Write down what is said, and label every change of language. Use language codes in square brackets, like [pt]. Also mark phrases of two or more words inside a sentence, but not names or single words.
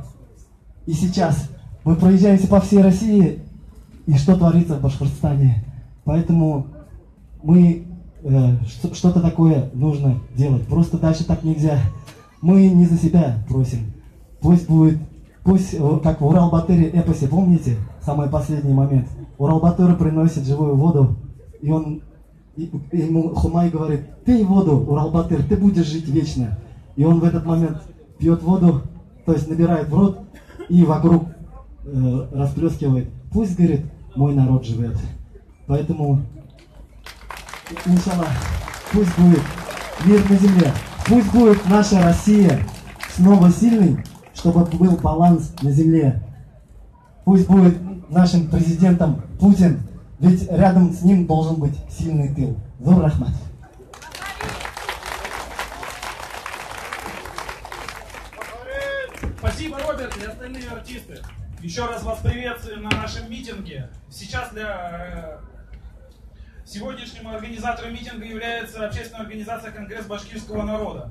[ru] И сейчас мы проезжаемся по всей России, и что творится в Башкортостане. Поэтому мы что-то такое нужно делать. Просто дальше так нельзя. Мы не за себя просим. Пусть, как в Урал-Батыре эпосе, помните, самый последний момент. Урал-Батыр приносит живую воду, и ему Хумай говорит: пей воду, Урал-Батыр, ты будешь жить вечно. И он в этот момент пьет воду, то есть набирает в рот и вокруг расплескивает. Пусть, говорит, мой народ живет. Поэтому, иншаллах, пусть будет мир на земле. Пусть будет наша Россия снова сильной, чтобы был баланс на земле. Пусть будет нашим президентом Путин, ведь рядом с ним должен быть сильный тыл. [ba] Зур Рахмат. [ru] Спасибо, Роберт, и остальные артисты. Еще раз вас приветствуем на нашем митинге. Сейчас сегодняшним организатором митинга является общественная организация «Конгресс башкирского народа».